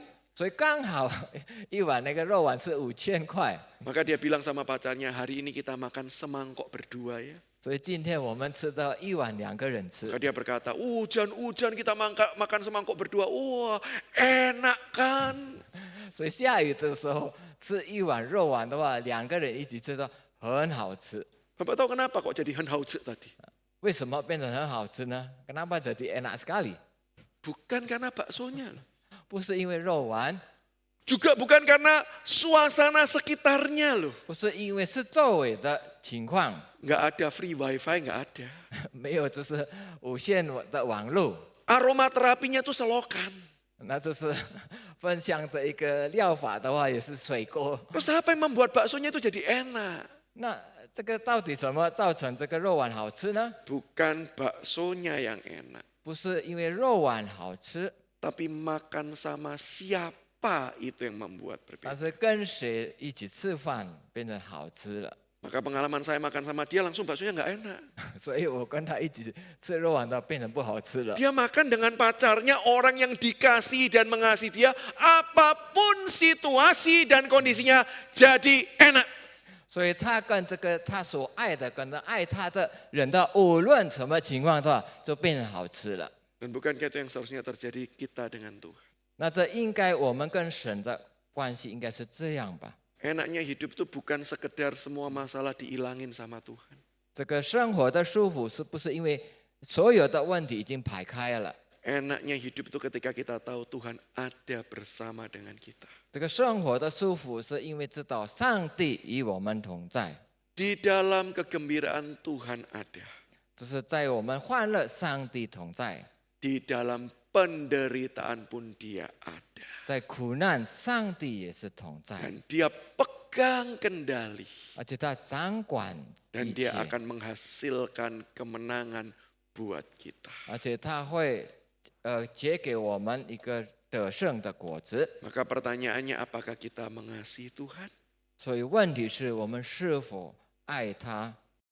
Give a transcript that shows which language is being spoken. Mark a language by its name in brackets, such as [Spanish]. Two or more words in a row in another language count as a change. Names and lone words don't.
[Chinese] 所以刚好一碗那个肉丸是5000块。 [Indonesian] Maka dia bilang sama pacarnya, hari ini kita makan semangkok berdua ya. [Chinese] 所以今天我们吃到一碗2个人吃 [Indonesian] Maka，dia berkata, hujan-hujan kita makan semangkok berdua. Wah, enak kan? [Chinese] 所以下雨的时候吃一碗肉丸的话，2个人一起吃的很好吃。 [Indonesian] Bapak tahu kenapa kok jadi henhauze tadi? [Chinese] 为什么变成很好吃呢？ [Indonesian] Kenapa jadi enak sekali？ Bukan karena baksonya loh. [Chinese] 不是因为肉丸， [Indonesian] Juga bukan karena suasana sekitarnya loh. [Chinese] 不是因为是周围的情况， [Indonesian] Nggak ada [English] free wifi, [Indonesian] nggak ada. [Chinese] 没有就是无线的网络， [Indonesian] Aroma terapinya tuh selokan. [Chinese] 那就是分享的一个料法的话，也是水锅。 [Indonesian] Terus apa yang membuat baksonya itu jadi enak? [Chinese] 那这个到底什么造成这个肉丸好吃呢？ [Indonesian] Bukan baksonya yang enak. [Chinese] 不是因为肉丸好吃， [Indonesian] Tapi makan sama siapa itu yang membuat [Chinese] 但 [Indonesian] berbeda. [Chinese] 是跟谁一起吃饭变成好吃了。 [Indonesian] Maka pengalaman saya makan sama dia langsung baksonya nggak enak. [Chinese] 所以我跟他一起吃肉丸的变成不好吃了。 [Indonesian] Dia makan dengan pacarnya, orang yang dikasih dan mengasihi dia. Apapun situasi dan kondisinya jadi enak. [Chinese] 所以他跟这个他所爱的，跟他爱他的人的，无论什么情况的话，就变成好吃了。 [Indonesian] Dan bukankah itu yang seharusnya terjadi kita dengan Tuhan? [Chinese] 那这应该我们跟神的关系应该是这样吧？ [Indonesian] Enaknya hidup itu bukan sekedar semua masalah diilangin sama Tuhan. [Chinese] 这个生活的舒服是不是因为所有的问题已经排开了？ [Indonesian] Enaknya hidup itu ketika kita tahu Tuhan ada bersama dengan kita. [Chinese] 这个生活的舒服是因为知道上帝与我们同在， [Indonesian] Di dalam kegembiraan Tuhan ada. [Chinese] 就是在我们欢乐，上帝同在； [Indonesian] Di dalam penderitaan pun dia ada. [Chinese] 在苦难，上帝也是同在， [Indonesian] Dan dia pegang kendali. [Chinese] 而且他掌管 [Indonesian] Dan [Chinese] 一 [Indonesian] dia [Chinese] 切， [Indonesian] akan menghasilkan kemenangan buat kita. [Chinese] 而且他会结给我们一个得胜的果子。 [Indonesian] Maka pertanyaannya apakah kita mengasihi Tuhan? [Chinese] 所以问题是我们是否爱他？